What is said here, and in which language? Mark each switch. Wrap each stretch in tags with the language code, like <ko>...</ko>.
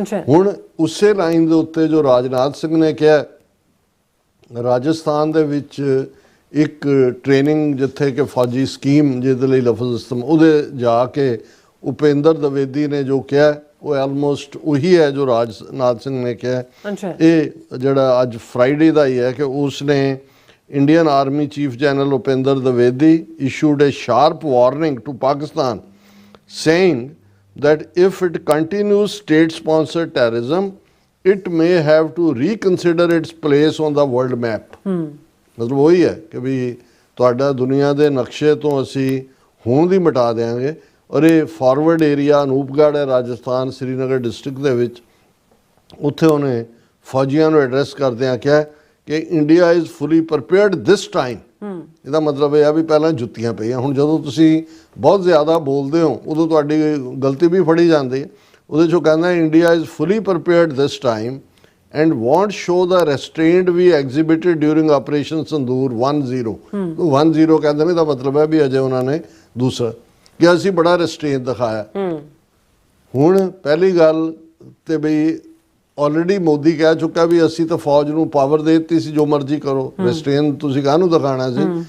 <pa>ਹੁਣ ਉਸੇ ਲਾਈਨ ਦੇ ਉੱਤੇ ਜੋ ਰਾਜਨਾਥ ਸਿੰਘ ਨੇ ਕਿਹਾ ਰਾਜਸਥਾਨ ਦੇ ਵਿੱਚ ਇੱਕ ਟ੍ਰੇਨਿੰਗ ਜਿੱਥੇ ਕਿ ਫੌਜੀ ਸਕੀਮ ਜਿਹਦੇ ਲਈ ਲਫ਼ਜ਼ ਇਸਤੇਮਾਲ ਉਹਦੇ ਜਾ ਕੇ ਉਪੇਂਦਰ ਦਵੇਦੀ ਨੇ ਜੋ ਕਿਹਾ ਉਹ ਆਲਮੋਸਟ ਉਹੀ ਹੈ ਜੋ ਰਾਜਨਾਥ ਸਿੰਘ ਨੇ ਕਿਹਾ। ਇਹ ਜਿਹੜਾ ਅੱਜ ਫਰਾਈਡੇ ਦਾ ਹੀ ਹੈ ਕਿ ਉਸ ਨੇ Indian army chief general Upendra Dwivedi</pa> <en>issued a sharp warning to Pakistan saying that if it continues state sponsored terrorism it may have to reconsider its place on the world map।</en> <pa>ਮਤਲਬ ਉਹੀ ਹੈ ਕਿ ਵੀ ਤੁਹਾਡਾ ਦੁਨੀਆ ਦੇ ਨਕਸ਼ੇ ਤੋਂ ਅਸੀਂ ਹੋਂਦ ਹੀ ਮਿਟਾ ਦਿਆਂਗੇ। ਔਰ ਇਹ ਫਾਰਵਰਡ ਏਰੀਆ ਅਨੂਪਗੜ੍ਹ ਹੈ ਰਾਜਸਥਾਨ ਸ੍ਰੀਨਗਰ ਡਿਸਟ੍ਰਿਕਟ ਦੇ ਵਿੱਚ, ਉੱਥੇ ਉਹਨੇ ਫੌਜੀਆਂ ਨੂੰ ਐਡਰੈਸ ਕਰਦਿਆਂ ਕਿਹਾ ਕਿ</pa> <en>India is fully prepared this time.</en> <pa>ਇਹਦਾ ਮਤਲਬ ਇਹ ਆ ਵੀ ਪਹਿਲਾਂ ਜੁੱਤੀਆਂ ਪਈਆਂ, ਹੁਣ ਜਦੋਂ ਤੁਸੀਂ ਬਹੁਤ ਜ਼ਿਆਦਾ ਬੋਲਦੇ ਹੋ ਉਦੋਂ ਤੁਹਾਡੀ ਗਲਤੀ ਵੀ ਫੜੀ ਜਾਂਦੀ ਹੈ। ਉਹਦੇ 'ਚੋਂ ਕਹਿੰਦਾ</pa> <en>India is fully prepared this time and won't show the restraint we exhibited during Operation Sindoor 10।</en> <pa>10 ਕਹਿੰਦੇ ਨੇ ਦਾ ਮਤਲਬ ਹੈ ਵੀ ਅਜੇ ਉਹਨਾਂ ਨੇ ਦੂਸਰਾ ਕਿ ਅਸੀਂ ਬੜਾ ਰੈਸਟ੍ਰੇਨ ਦਿਖਾਇਆ। ਹੁਣ ਪਹਿਲੀ ਗੱਲ ਤੇ ਬਈ ਆਲਰੇਡੀ ਮੋਦੀ ਕਹਿ ਚੁੱਕਾ ਵੀ ਅਸੀਂ ਤਾਂ ਫੌਜ ਨੂੰ ਪਾਵਰ ਦੇ ਦਿੱਤੀ ਸੀ ਜੋ ਮਰਜ਼ੀ ਕਰੋ, ਰੈਸਟ੍ਰੇਨ ਤੁਸੀਂ ਕਾਹਨੂੰ ਦਿਖਾਣਾ ਸੀ?</pa>